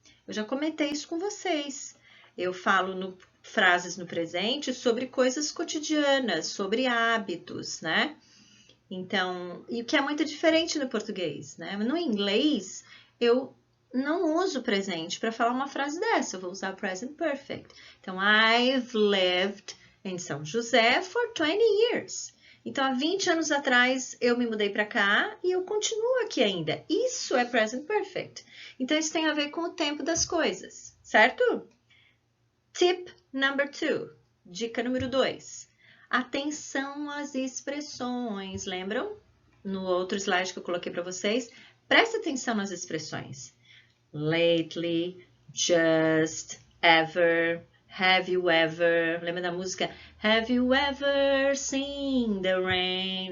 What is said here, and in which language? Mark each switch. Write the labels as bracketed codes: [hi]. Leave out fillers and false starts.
[pt] Eu já comentei isso com vocês. Eu falo frases no presente sobre coisas cotidianas, sobre hábitos, né? Então, e o que é muito diferente no português, né? No inglês, eu não uso o presente para falar uma frase dessa, eu vou usar o present perfect. Então, [en] I've lived in São José for 20 years. [pt] Então, há 20 anos atrás, eu me mudei para cá e eu continuo aqui ainda. Isso é present perfect. Então, isso tem a ver com o tempo das coisas, certo? [en] Tip number 2. [pt] Dica número 2. Atenção às expressões. Lembram? No outro slide que eu coloquei para vocês. Presta atenção nas expressões. [en] Lately, just, ever, have you ever. [pt] Lembra da música? [en] Have you ever seen the rain?